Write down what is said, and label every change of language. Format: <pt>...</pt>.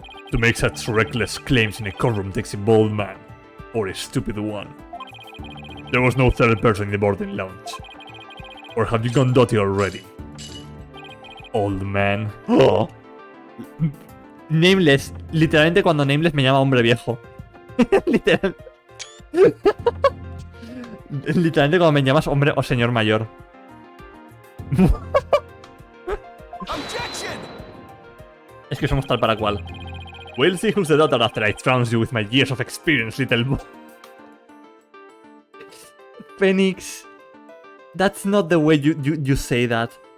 <en>To make such reckless claims in a courtroom takes a bold man, or a stupid one. There was no third person in the boarding lounge. Or have you gone dotty already? Old man. Oh. Nameless.</en> <es>Literalmente cuando Nameless me llama hombre viejo. Literal. Literalmente cuando me llamas hombre o señor mayor.</es> <en>Objection!</en> <es>Es que somos tal para cual.</es> <en>We'll see who's the daughter after I trounce you with my years of experience, little boy. Phoenix. That's not the way you say that.</en>